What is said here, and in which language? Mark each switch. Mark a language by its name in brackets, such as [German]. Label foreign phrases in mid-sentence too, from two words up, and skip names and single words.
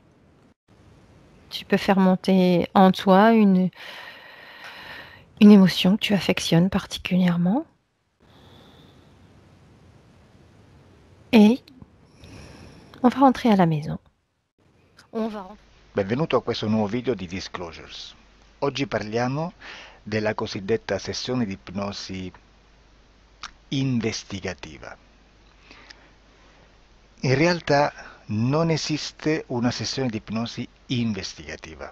[French] Tu peux faire monter en toi une émotion que tu affectionnes particulièrement. Et on va rentrer à la maison. On va rentrer. [Italian] Benvenuto a questo nuovo video di Disclosures. Oggi parliamo della cosiddetta sessione di ipnosi investigativa. In realtà non esiste una sessione di ipnosi investigativa.